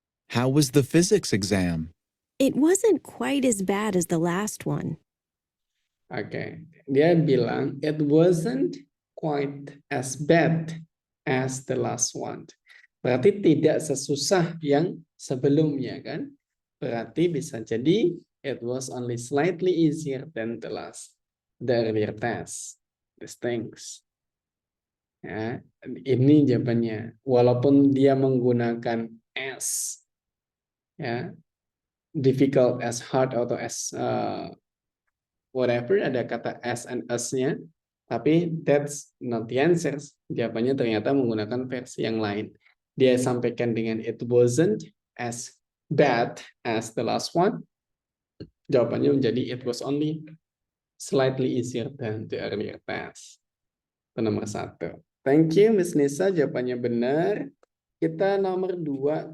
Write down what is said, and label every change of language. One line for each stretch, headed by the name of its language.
English: How was the physics exam? It wasn't quite as bad as the last one.
Indonesian: Oke. Dia bilang
English: it wasn't quite as bad as the last one.
Indonesian: Berarti tidak sesusah yang sebelumnya kan? Berarti bisa jadi
English: it was only slightly easier than the earlier test. These things.
Indonesian: Ya, ini jawabannya. Walaupun dia menggunakan as, ya, difficult, as hard atau as whatever, ada kata as and us-nya, tapi
English: that's not the answer.
Indonesian: Jawabannya ternyata menggunakan versi yang lain. Dia sampaikan dengan
English: it wasn't as bad as the last one.
Indonesian: Jawabannya menjadi
English: it was only slightly easier than the earlier test.
Indonesian: Itu nomor 1.
English: Thank you,
Indonesian: Miss Nisa. Jawabannya benar. Kita nomor 2.